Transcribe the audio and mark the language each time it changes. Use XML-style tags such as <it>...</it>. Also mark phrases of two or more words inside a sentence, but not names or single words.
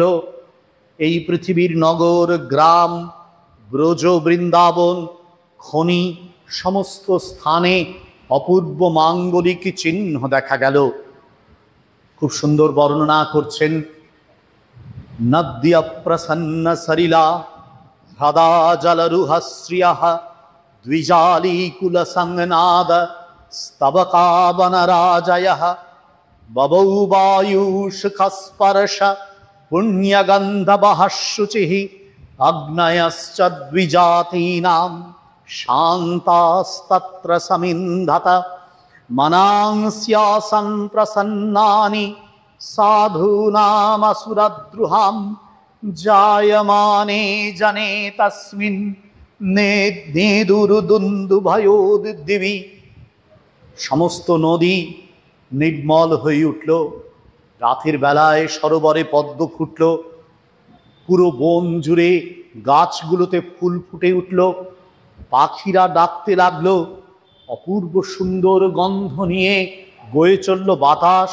<bn>এই পৃথিবীর নগর, গ্রাম, ব্রজ, বৃন্দাবন, খনি সমস্ত স্থানে অপূর্ব মাঙ্গলিক চিহ্ন দেখা গেল। খুব সুন্দর বর্ণনা করছেন।</bn> <sa>नद्य प्रसन्न सलिला ह्रदा जलरुहश्रियः द्विजालीकुल संनाद स्तवकावनराजयः ववौ वायुसुखस्पर्श पुण्यगन्धवहः शुचिः अग्नयश्च द्विजातीनां शान्तास्तत्र समिन्धत मनांस्यासन प्रसन्नानि साधूनामसुरद्रुहाम जायमाने जने तस्मिन नेदुरदुन्दुभयोदिवि।</sa> <bn>সমস্ত নদী নির্মল হয়ে উঠল। রাতের বেলায় সরোবরে পদ্ম ফুটল। পুরো বন জুড়ে গাছগুলোতে ফুল ফুটে উঠল। পাখিরা ডাকতে লাগলো। অপূর্ব সুন্দর গন্ধ নিয়ে বয়ে চলল বাতাস।</bn>